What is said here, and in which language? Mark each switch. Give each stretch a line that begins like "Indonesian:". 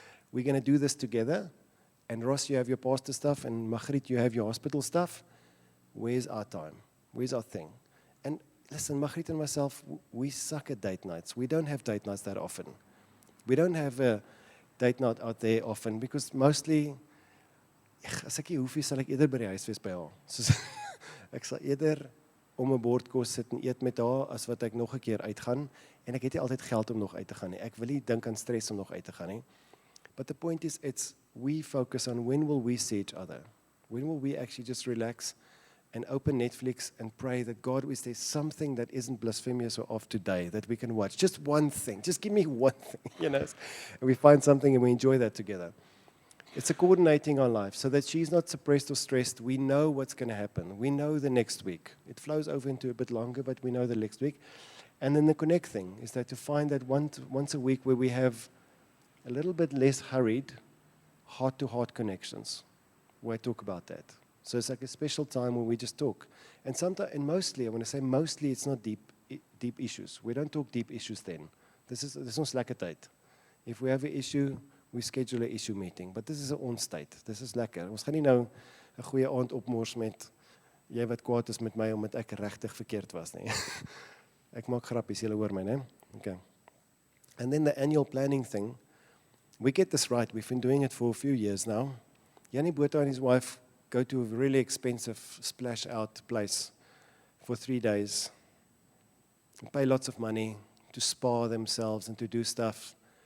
English: We're going to do this together. And Ross, you have your pastor stuff, and Margriet, you have your hospital stuff. Where's our time? Where's our thing? And listen, Margriet and myself, we suck at date nights. We don't have date nights that often. We don't have a date night out there often because mostly, as
Afrikaans: ek hier hoefie, sal ek eerder by die huis wees by haar. Soos, ek sal eerder om 'n bord kos sit en eet met haar as wat ek nog 'n keer uitgaan. En ek het nie altyd geld om nog uit te gaan nie. Ek wil nie dink aan stres om nog uit te gaan nie.
English: But the point is, we focus on when will we see each other? When will we actually just relax and open Netflix and pray that God, is there something that isn't blasphemous or off today that we can watch? Just one thing. Just give me one thing, And we find something and we enjoy that together. It's a coordinating our life so that she's not suppressed or stressed. We know what's going to happen. We know the next week. It flows over into a bit longer, but we know the next week. And then the connect thing is that to find that once a week where we have a little bit less hurried, heart-to-heart connections, where I talk about that. So it's like a special time when we just talk. And sometimes, and mostly, I want to say mostly, it's not deep issues. We don't talk deep issues then. There's no slack tyd. If we have an issue, we schedule an issue meeting. But this is
Afrikaans: 'n ons-tyd.
English: This is lekker.
Afrikaans: Ons gaan nie nou 'n goeie aand opmors met jy wat kwaad is met my omdat ek regtig verkeerd was nie. Ek maak grappies, julle hoor my, né? Okay.
English: And then the annual planning thing. We get this right. We've been doing it for a few years now. Jannie Botha and his wife go to a really expensive splash-out place for 3 days, pay lots of money to spa themselves and to do stuff.